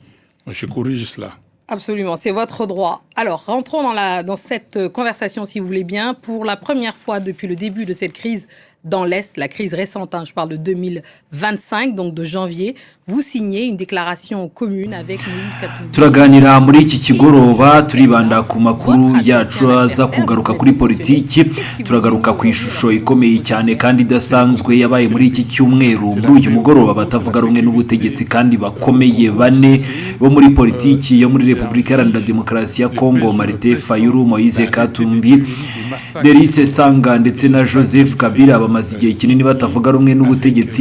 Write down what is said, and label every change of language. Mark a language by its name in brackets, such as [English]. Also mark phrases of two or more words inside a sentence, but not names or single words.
[French] Moi, je corrige cela. Absolument, c'est votre droit. Alors, rentrons dans cette conversation, si vous voulez bien. Pour la première fois depuis le début de cette crise dans l'Est, la crise récente, je parle de 2025, donc de janvier, vous signez une déclaration commune avec Moïse Katumbi. [Kinyarwanda] Turaganira muri iki kigoroba turibanda ku makuru yacu aza kugaruka kuri politiki, turagaruka ku ishusho ikomeye cyane kandi idasanzwe yabaye muri iki cyumweru. Muri uyu mugoroba batavuga rumwe n'ubutegetsi kandi bakomeye bane bo muri politiki yo muri Repubulika Iharanira Demokarasi ya Kongo, Martin Fayulu, Moïse Katumbi, Délice Sanga ndetse na Joseph Kabila bamaze igihe kinini batavuga rumwe n'ubutegetsi.